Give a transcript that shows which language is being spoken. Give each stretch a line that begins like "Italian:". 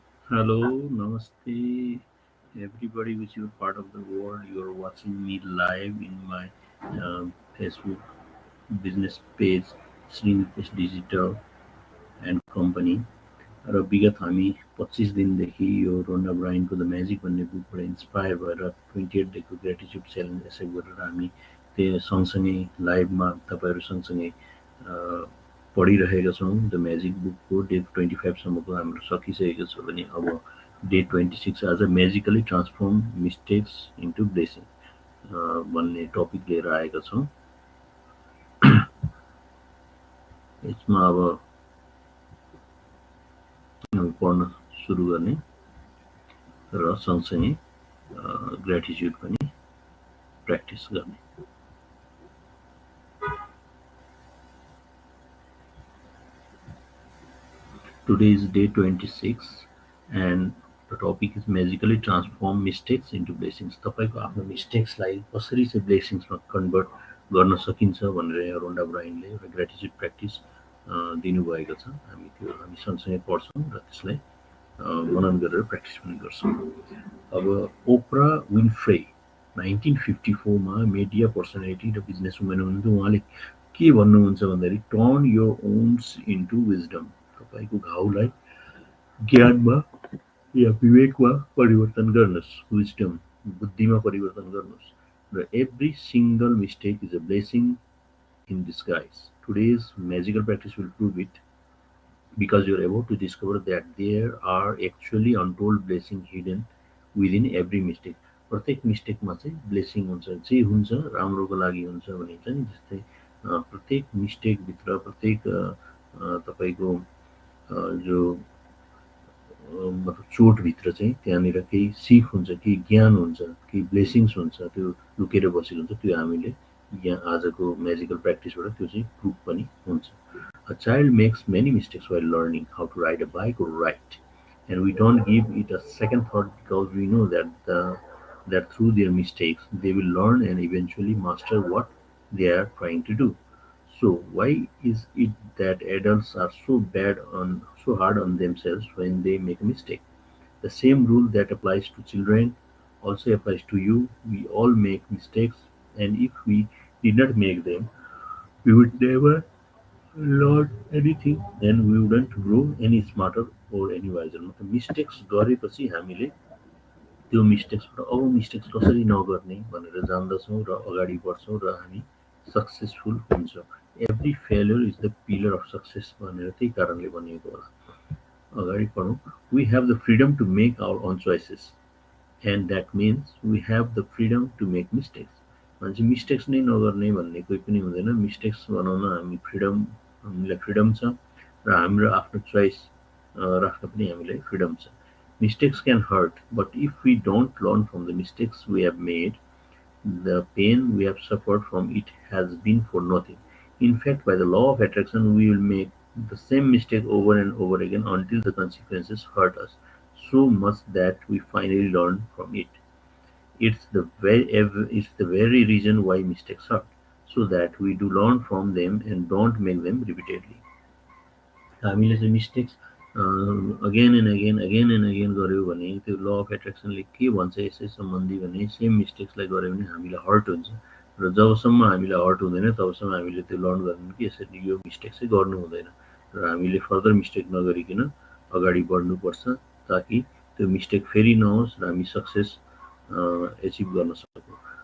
English: Hello, namaste, everybody which is part of the world. You're watching me live in my Facebook business page, Srinitesh Digital and Company.
Nepali: र विगत हामी 25 दिनदेखि यो रोन्डा ब्रायनको the magic भन्ने बुकबाट inspire भएर 28 डेको gratitude challenge accept गरेर हामी त्यो सँगसँगै लाइभमा तपाईँहरू सँगसँगै पढिरहेका छौँ। द म्याजिक बुकको डे 25सम्मको हाम्रो सकिसकेको छ भने अब डे 26 आज
English: magically transform mistakes into blessing
Nepali: भन्ने टपिक लिएर आएका छौँ। यसमा अब हामी पढ्न सुरु गर्ने र सँगसँगै ग्रेटिट्युड पनि प्र्याक्टिस गर्ने।
English: Today is day 26 and the topic is magically transform mistakes into blessings.
Nepali: तपाईँको आफ्नो मिस्टेक्सलाई कसरी चाहिँ ब्लेसिङ्समा कन्भर्ट गर्न सकिन्छ भनेर यहाँ रोन्डा ब्रायनले एउटा ग्रेटिट्युड प्र्याक्टिस दिनुभएको छ। हामी सँगसँगै पढ्छौँ र त्यसलाई मनन गरेर प्र्याक्टिस पनि गर्छौँ। अब ओप्रा विन्फ्रे 1954मा मिडिया पर्सनालिटी र बिजनेस वुमेन हुनुहुन्थ्यो। उहाँले के भन्नुहुन्छ भन्दाखेरि
English: Turn your wounds into wisdom.
Nepali: तपाईँको घाउलाई ज्ञानमा या विवेकमा परिवर्तन गर्नुहोस्, विजडम बुद्धिमा परिवर्तन गर्नुहोस्।
English: र every single mistake is a blessing in disguise. Today's magical practice will prove it because you're about to discover that there are actually untold blessings hidden within every mistake.
Nepali: प्रत्येक मिस्टेकमा चाहिँ blessing हुन्छ, जे हुन्छ राम्रोको लागि हुन्छ भनिन्छ नि। जस्तै प्रत्येक मिस्टेकभित्र प्रत्येक तपाईँको जो मतलब चोटभित्र चाहिँ त्यहाँनिर केही सिख हुन्छ, केही ज्ञान हुन्छ, केही ब्लेसिङ्स हुन्छ, त्यो लुकेर बसेको हुन्छ। त्यो हामीले यहाँ आजको म्याजिकल प्र्याक्टिसबाट त्यो चाहिँ प्रुफ पनि हुन्छ।
English: A child makes many mistakes while learning how to ride a bike or write, and we don't give it a second thought because we know that through their mistakes they will learn and eventually master what they are trying to do. So why is it that adults are so hard on themselves when they make a mistake? The same rule that applies to children also applies to you. We all make mistakes, and if we did not make them, we would never learn anything and we wouldn't grow any smarter or any wiser.
Nepali: मतलब mistakes गरेपछि हामीले त्यो मिस्टेक्सबाट अब mistakes कसरी नगर्ने भनेर जान्दछौँ र अगाडि बढ्छौँ र हामी सक्सेसफुल हुन्छौँ।
English: every failure is the pillar of success
Nepali: भनेर त्यही कारणले भनिएको होला। अगाडि पढौँ।
English: We have the freedom to make our own choices and that means we have the freedom to make mistakes.
Nepali: मान्छे मिस्टेक्स नै नगर्ने भन्ने कोही पनि हुँदैन। मिस्टेक्स बनाउन हामीलाई फ्रिडम छ र हाम्रो आफ्नो चोइस राख्न पनि हामीलाई फ्रिडम छ।
English: Mistakes can hurt, but if we don't learn from the mistakes we have made, the pain we have suffered from it has been for nothing. In fact, by the law of attraction, we will make the same mistake over and over again until the consequences hurt us so much that we finally learn from it. It's the very reason why mistakes hurt, so that we do learn from them and don't make them repeatedly.
Nepali: हामीले चाहिँ mistakes
English: again and again
Nepali: गऱ्यौँ भने त्यो law of एट्र्याक्सनले के भन्छ यसै सम्बन्धी भने सेम मिस्टेक्सलाई गऱ्यो भने हामीलाई हर्ट हुन्छ र जबसम्म हामीलाई हर्ट हुँदैन तबसम्म हामीले त्यो लर्न गर्दैनौँ कि यसरी यो मिस्टेक चाहिँ गर्नु हुँदैन र हामीले फर्दर मिस्टेक नगरिकन अगाडि बढ्नुपर्छ ताकि त्यो मिस्टेक फेरि नहोस् र हामी सक्सेस एचिभ गर्न सकौँ।